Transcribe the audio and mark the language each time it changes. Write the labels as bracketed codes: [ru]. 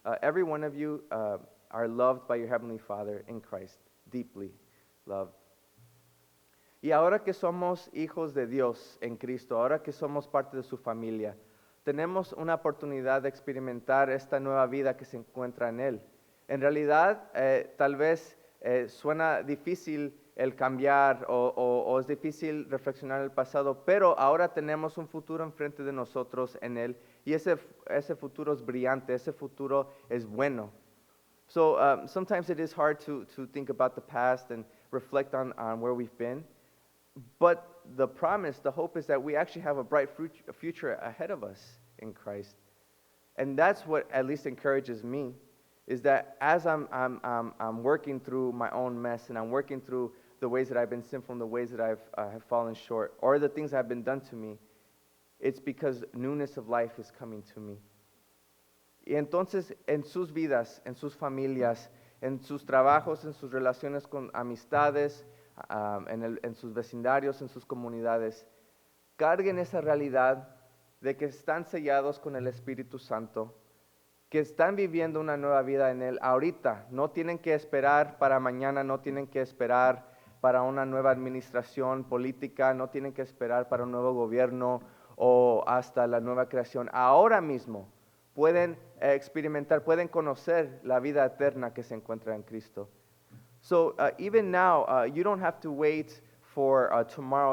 [en] Every one of you are loved by your Heavenly Father in Christ, deeply loved. [es] Y ahora que somos hijos de Dios en Cristo, ahora que somos parte de su familia, tenemos una oportunidad de experimentar esta nueva vida que se encuentra en Él. En realidad, tal vez suena difícil el cambiar o es difícil reflexionar el pasado, pero ahora tenemos un futuro enfrente de nosotros en Él y ese futuro es brillante, ese futuro es bueno. [en] So sometimes it is hard to think about the past and reflect on where we've been, But the promise, the hope is that we actually have a bright future ahead of us in Christ. And that's what at least encourages me, is that as I'm working through my own mess, and I'm working through the ways that I've been sinful and the ways that have fallen short, or the things that have been done to me, it's because newness of life is coming to me. [es] Y entonces en sus vidas, en sus familias, en sus trabajos, en sus relaciones con amistades, en sus vecindarios, en sus comunidades, carguen esa realidad de que están sellados con el Espíritu Santo, que están viviendo una nueva vida en Él ahorita. No tienen que esperar para mañana, no tienen que esperar para una nueva administración política, no tienen que esperar para un nuevo gobierno o hasta la nueva creación. Ahora mismo pueden experimentar, pueden conocer la vida eterna que se encuentra en Cristo. [en] So even now, you don't have to wait for tomorrow.